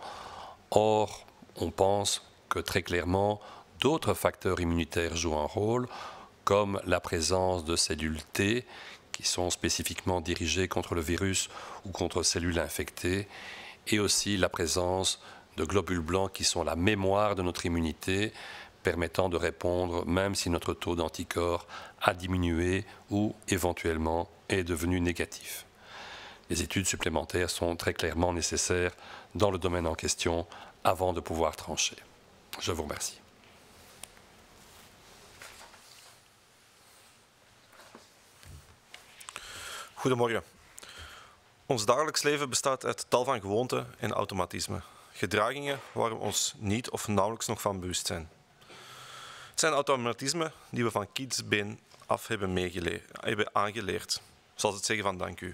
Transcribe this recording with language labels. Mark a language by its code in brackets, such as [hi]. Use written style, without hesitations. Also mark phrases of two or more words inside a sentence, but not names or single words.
[fr] Or, on pense que très clairement, d'autres facteurs immunitaires jouent un rôle, comme la présence de cellules T, qui sont spécifiquement dirigées contre le virus ou contre cellules infectées, et aussi la présence de globules blancs qui sont la mémoire de notre immunité, permettant de répondre même si notre taux d'anticorps a diminué ou éventuellement est devenu négatif. Les études supplémentaires sont très clairement nécessaires dans le domaine en question avant de pouvoir trancher. Je vous remercie. [nl] Goedemorgen. Ons dagelijks leven bestaat uit tal van gewoonten en automatismen. Gedragingen waar we ons niet of nauwelijks nog van bewust zijn. Het zijn automatismen die we van kindsbeen af hebben aangeleerd, zoals het zeggen van dank u.